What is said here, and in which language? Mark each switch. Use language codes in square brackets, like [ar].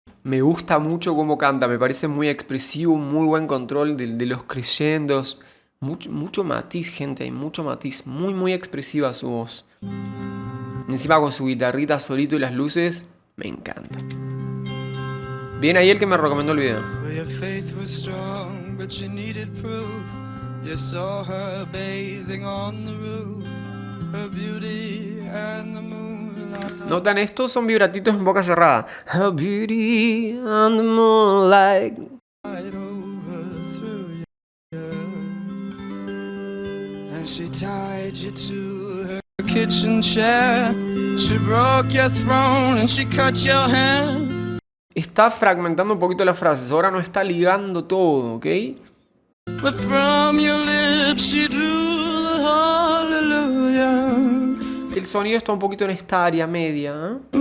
[es] Me gusta mucho cómo canta, me parece muy expresivo, muy buen control de los crescendos. Mucho matiz, gente, hay mucho matiz. Muy expresiva su voz. Encima con su guitarrita solito y las luces, me encanta. Bien ahí el que me recomendó el video. [en] Well, your faith was strong, but you needed proof. You saw her bathing on the roof, her beauty and the moonlight. [es] ¿Notan esto? Son vibratitos en boca cerrada. [en] Her beauty and the moonlight. Overthrew you, and she tied you to her kitchen chair. She broke your throne and she cut your hair. [es] Está fragmentando un poquito las frases, ahora no está ligando todo, ¿ok? [en] But from your lips she drew the hallelujah. [es] El sonido está un poquito en esta área media, ¿eh?